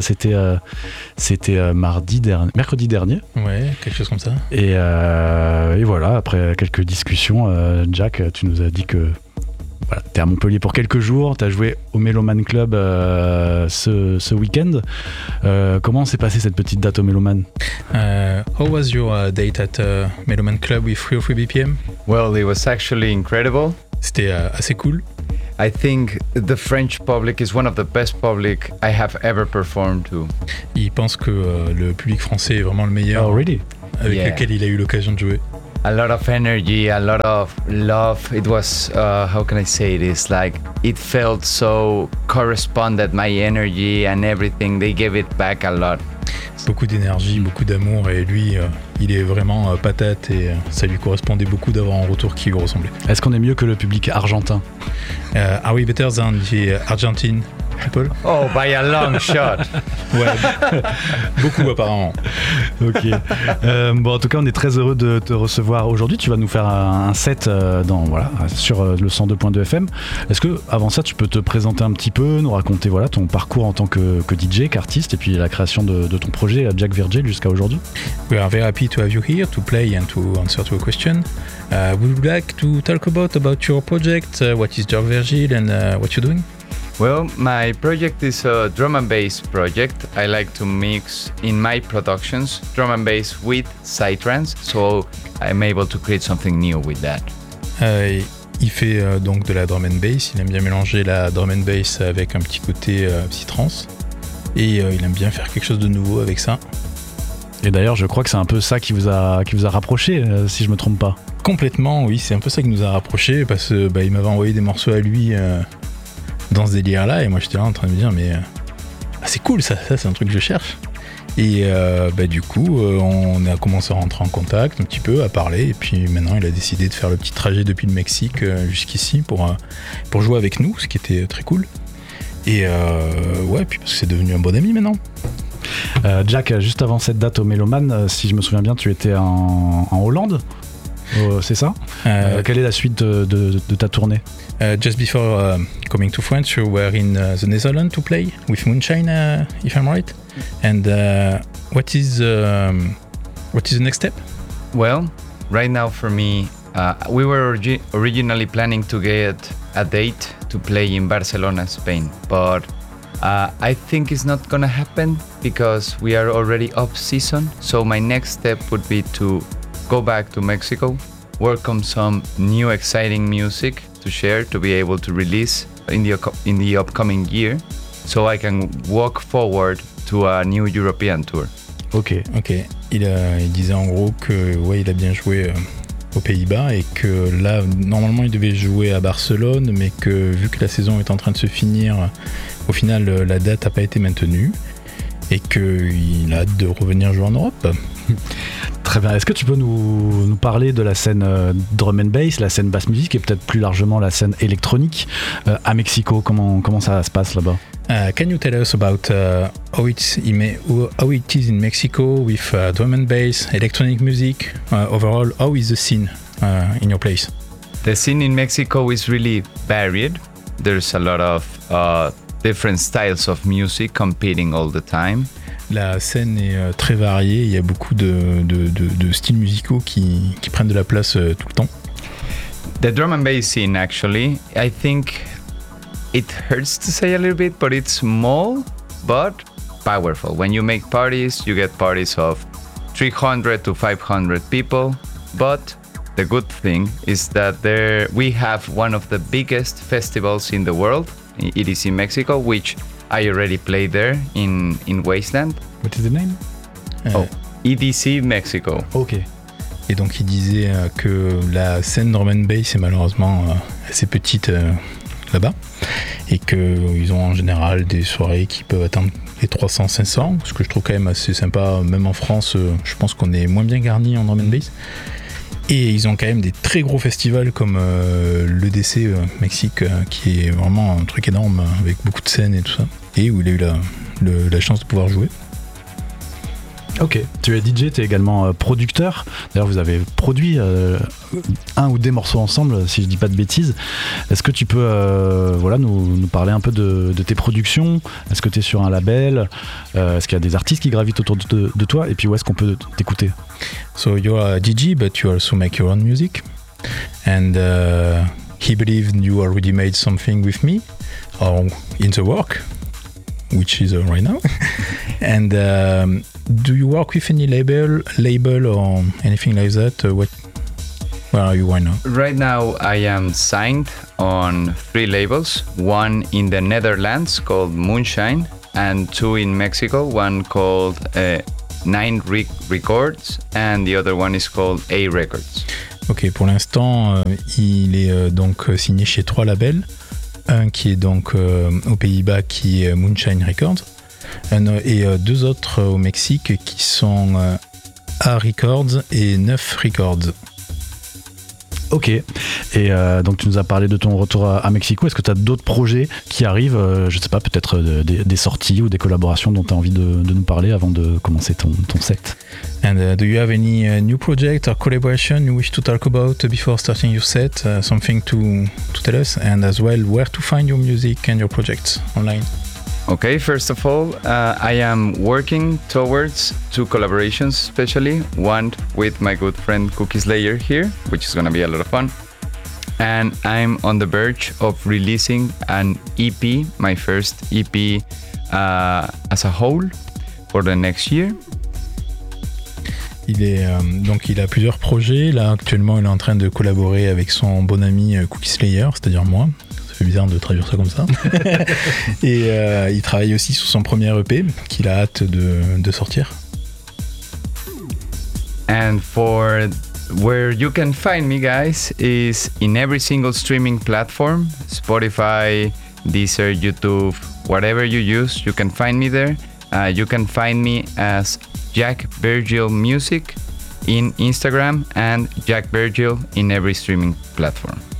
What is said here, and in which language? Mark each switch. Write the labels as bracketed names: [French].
[French] C'était, mercredi dernier. Ouais, quelque chose comme ça. Et voilà, après quelques discussions, Jack, tu nous as dit que voilà, t'es à Montpellier pour quelques jours, t'as joué au Méloman Club ce week-end. Comment s'est passée cette petite date au Méloman? [English] How was your date at Méloman Club with 303 BPM? Well, it was actually incredible. [French] C'était assez cool. [English] I think the French public is one of the best public I have ever performed to. [French] Il pense que le public français est vraiment le meilleur. [English] Oh, really? [French] Avec lequel il a eu l'occasion de jouer. [English] A lot of energy, a lot of love. It was, how can I say this? Like, it felt so corresponded, my energy and everything. They gave it back a lot. [French] Beaucoup d'énergie, beaucoup d'amour, et lui, il est vraiment patate, et ça lui correspondait beaucoup d'avoir un retour qui lui ressemblait. Est-ce qu'on est mieux que le public argentin? [English] Are we better than the Argentine people? Oh, by a long shot. [French] Ouais, beaucoup apparemment. Ok. Bon, en tout cas, on est très heureux de te recevoir aujourd'hui. Tu vas nous faire un set sur le 102.2 FM. Est-ce que, avant ça, tu peux te présenter un petit peu, nous raconter ton parcours en tant que DJ, qu'artiste, et puis la création de ton projet à Jack Virgil jusqu'à aujourd'hui? [English] We are very happy to have you here to play and to answer to a question. Would you like to talk about your project? What is Jack Virgil and what you're doing? Well, my project is a drum and bass project. I like to mix in my productions drum and bass with psytrance, so I'm able to create something new with that. [French] Il fait donc de la drum and bass. Il aime bien mélanger la drum and bass avec un petit côté psytrance, et il aime bien faire quelque chose de nouveau avec ça. Et d'ailleurs, je crois que c'est un peu ça qui vous a rapproché, si je me trompe pas. Complètement, oui, c'est un peu ça qui nous a rapproché parce que il m'avait envoyé des morceaux à lui. Dans ce délire là, et moi j'étais là en train de me dire mais c'est cool ça c'est un truc que je cherche, et on a commencé à rentrer en contact un petit peu, à parler, et puis maintenant il a décidé de faire le petit trajet depuis le Mexique jusqu'ici pour jouer avec nous, ce qui était très cool, et puis parce que c'est devenu un bon ami maintenant. Jack, juste avant cette date au Méloman, si je me souviens bien, tu étais en Hollande. Oh, c'est ça. Quelle est la suite de ta tournée? [English] Just before coming to France, you were in the Netherlands to play with Moonshine, if I'm right. And what is the next step? Well, right now for me, we were originally planning to get a date to play in Barcelona, Spain. But I think it's not gonna happen because we are already off season. So my next step would be to go back to Mexico, work on some new exciting music to share, to be able to release in the upcoming year, so I can walk forward to a new European tour. Ok. [French] Il disait en gros que ouais, il a bien joué aux Pays-Bas, et que là normalement il devait jouer à Barcelone, mais que vu que la saison est en train de se finir, au final la date n'a pas été maintenue, et qu'il a hâte de revenir jouer en Europe. Très bien. Est-ce que tu peux nous parler de la scène drum and bass, la scène bass music, et peut-être plus largement la scène électronique à Mexico? Comment ça se passe là-bas? [English] Can you tell us about how it is in Mexico with drum and bass, electronic music? Overall, how is the scene in your place? The scene in Mexico is really varied. There's a lot of different styles of music competing all the time. [French] La scène est très variée, il y a beaucoup de styles musicaux qui prennent de la place tout le temps. [English] The drum and bass scene, actually, I think it hurts to say a little bit, but it's small but powerful. When you make parties, you get parties of 300 to 500 people, but the good thing is that we have one of the biggest festivals in the world. It is in Mexico, which I already played there in Wasteland. What is the name? EDC Mexico. Ok. [French] Et donc il disait que la scène drum and bass est malheureusement assez petite là-bas, et qu'ils ont en général des soirées qui peuvent atteindre les 300-500, ce que je trouve quand même assez sympa, même en France, je pense qu'on est moins bien garni en drum and bass. Et ils ont quand même des très gros festivals comme l'EDC Mexique, qui est vraiment un truc énorme, avec beaucoup de scènes et tout ça, et où il a eu la chance de pouvoir jouer. Ok, tu es DJ, tu es également producteur. D'ailleurs, vous avez produit un ou des morceaux ensemble, si je ne dis pas de bêtises. Est-ce que tu peux nous parler un peu de tes productions? Est-ce que tu es sur un label? Est-ce qu'il y a des artistes qui gravitent autour de toi? Et puis, où est-ce qu'on peut t'écouter? [English] So, you're a DJ, but you also make your own music. And he believed you already made something with me, or in the work, which is right now. And... do you work with any label or anything like that? Where are you right now? Right now, I am signed on three labels. One in the Netherlands called Moonshine, and two in Mexico. One called Nine Records, and the other one is called A Records. [French] Ok, pour l'instant, il est donc signé chez trois labels. Un qui est donc aux Pays-Bas, qui est Moonshine Records. Et deux autres au Mexique qui sont A Records et 9 Records. Ok, et donc tu nous as parlé de ton retour à Mexico. Est-ce que tu as d'autres projets qui arrivent, je ne sais pas, peut-être des sorties ou des collaborations dont tu as envie de nous parler avant de commencer ton set? [English] And do you have any new project or collaboration you wish to talk about before starting your set? Something to tell us, and as well where to find your music and your projects online? Okay, first of all, I am working towards two collaborations, especially one with my good friend Cookie Slayer here, which is gonna be a lot of fun. And I'm on the verge of releasing an EP, my first EP as a whole for the next year. [French] Il est donc il a plusieurs projets là actuellement. Il est en train de collaborer avec son bon ami Cookie Slayer, c'est-à-dire moi. C'est bizarre de traduire ça comme ça. Et il travaille aussi sur son premier EP qu'il a hâte de sortir. [English] And for where you can find me, guys, is in every single streaming platform: Spotify, Deezer, YouTube, whatever you use, you can find me there. You can find me as Jack Virgil Music in Instagram and Jack Virgil in every streaming platform.